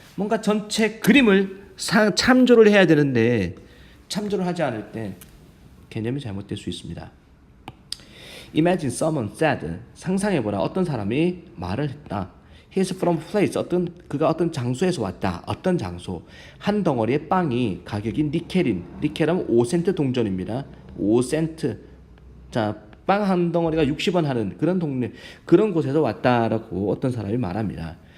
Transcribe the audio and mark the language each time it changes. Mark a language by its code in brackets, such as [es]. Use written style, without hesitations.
[ko] 뭔가 전체 그림을 참조를 해야 되는데 참조를 하지 않을 때 개념이 잘못될 수 있습니다. [en] Imagine someone said, [ko] 상상해보라. 어떤 사람이 말을 했다. [en] He is from place, [ko] 그가 어떤 장소에서 왔다. 어떤 장소. 한 덩어리의 빵이 가격이 니켈인, 니켈은 5센트 동전입니다. 5센트. 자, 빵 한 덩어리가 60원 하는 그런 동네, 그런 곳에서 왔다라고 어떤 사람이 말합니다.